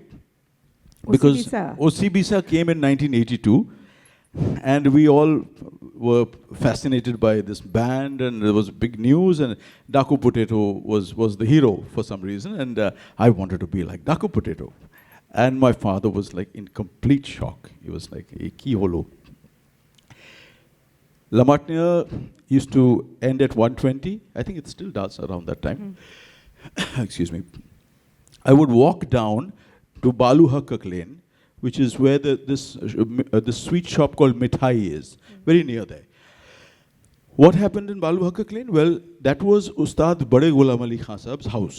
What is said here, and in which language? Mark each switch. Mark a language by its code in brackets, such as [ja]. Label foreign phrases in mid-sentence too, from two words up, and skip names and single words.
[en] Because Osibisa came in 1982, and we all were fascinated by this band, and there was big news, and Daku Potato was the hero for some reason, and I wanted to be like Daku Potato. And my father was like in complete shock. He was like, [bn] "কী হল." [en] La Matinee used to end at 1:20. I think it still does around that time. Excuse me. I would walk down to Balu Hakkak Lane, which is where this sweet shop called Mithai is, very near there. What happened in Balu Hakkak Lane? Well, that was Ustad Bade Ghulam Ali Khan Sahab's house.